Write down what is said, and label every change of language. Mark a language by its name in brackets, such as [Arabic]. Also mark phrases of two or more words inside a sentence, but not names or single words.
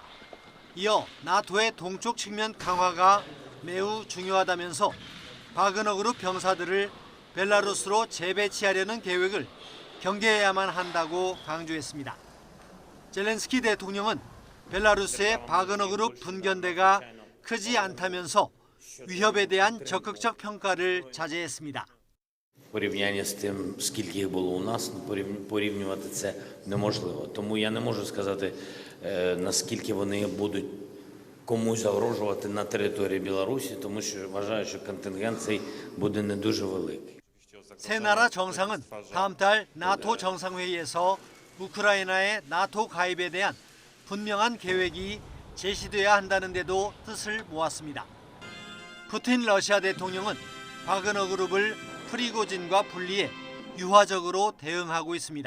[Korean] 이어 나토의 동쪽 측면 강화가 매우 중요하다면서 바그너 그룹 병사들을 벨라루스로 재배치하려는 계획을 경계해야만 한다고 강조했습니다. 젤렌스키 대통령은 벨라루스의 바그너그룹 분견대가 크지 않다면서 위협에 대한 적극적 평가를 자제했습니다. [Ukrainian] Порівняння з тим, скільки їх було у нас, порівнювати це неможливо. Тому я не можу сказати, наскільки вони будуть комусь загрожувати на території Білорусі, тому що вважаю, що контингент цей буде не дуже великий. [Korean] 세 나라 정상은 다음 달 나토 정상회의에서 우크라이나의 나토 가입에 대한 분명한 계획이 제시돼야 한다는 데도 뜻을 모았습니다. 푸틴 러시아 대통령은 바그너 그룹을 프리고진과 분리해 유화적으로 대응하고 있습니다.